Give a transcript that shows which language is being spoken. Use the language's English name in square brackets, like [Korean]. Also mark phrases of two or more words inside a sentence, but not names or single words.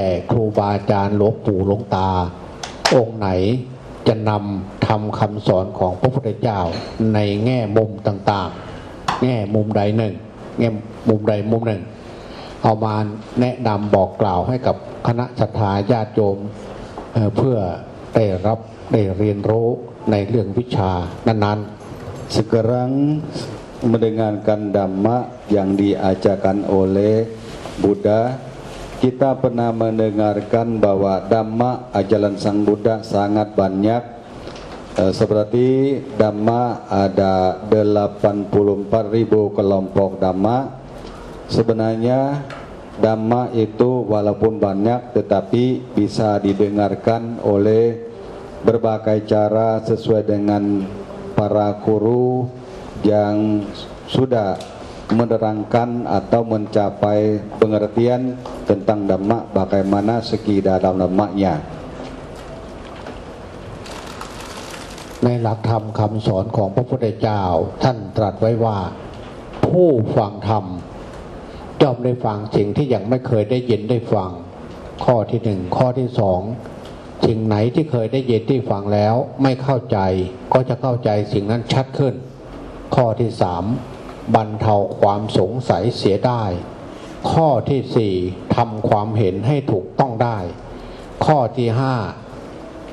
[Thai] ครูบาอาจารย์หลวงปู่หลวงตาองค์ไหนจะนำทำคำสอนของพระพุทธเจ้าในแง่มุมต่างๆแง่มุมใดหนึ่งแง่มุมใดมุมหนึ่งเอามาแนะนำบอกกล่าวให้กับคณะศรัทธาญาติโยมเพื่อได้รับได้เรียนรู้ในเรื่องวิชานั้นๆ [Indonesian] Sekarang mendengarkan Dhamma yang diajarkan oleh Buddha. Kita pernah mendengarkan bahwa Dhamma ajaran Sang Buddha sangat banyak. Seperti Dhamma ada 84.000 kelompok Dhamma. Sebenarnya Dhamma itu walaupun banyak tetapi bisa didengarkan oleh berbagai cara sesuai dengan para guru yang sudah menerangkan atau mencapai pengertian tentang Dhamma, bagaimana segi dalam Dhammanya. [Thai] ในหลักธรรมคำสอนของพระพุทธเจ้าท่านตรัสไว้ว่าผู้ฟังธรรม ย่อมได้ฟังสิ่งที่ยังไม่เคยได้ยินได้ฟังข้อที่หนึ่งข้อที่สองสิ่งไหนที่เคยได้ยินได้ฟังแล้วไม่เข้าใจก็จะเข้าใจสิ่งนั้นชัดขึ้นข้อที่สามบรรเทาความสงสัยเสียได้ข้อที่สี่ทำความเห็นให้ถูกต้องได้ข้อที่ห้า